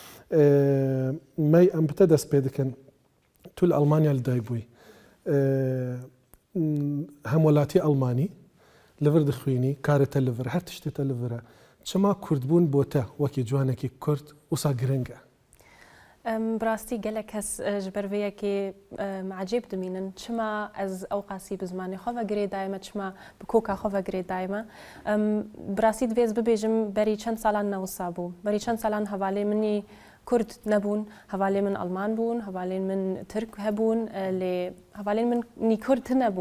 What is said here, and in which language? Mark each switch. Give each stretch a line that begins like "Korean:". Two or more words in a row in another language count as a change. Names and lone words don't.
Kurdish: مەی ئەم بتە دەست پێ دەکەن تو لە ئەڵمانیا لەدایک بووی، هەم وڵاتی ئەڵمانی لەڤر دەخوێنی کارێتە لەڤر هەر تشتێتە لەڤرە. چما کوردبوون بۆتە وەکی جوانێکی کورد وسا گرنگە؟ براستی گەلێک کەس ji ber vê yekê macêb dimînin çima ez ew qasî bi zimanê xwe vegirê dayme çima bi koka xwe vegirê dayme. Birastî divê ez bibêjim berî çend salan newisa bû. Berî çend salan hevalê minî Kurd nebûn, hevalê min Alman bûn, hevalên min Tirk hebûn, lê hevalên min nî Kurd nebûn.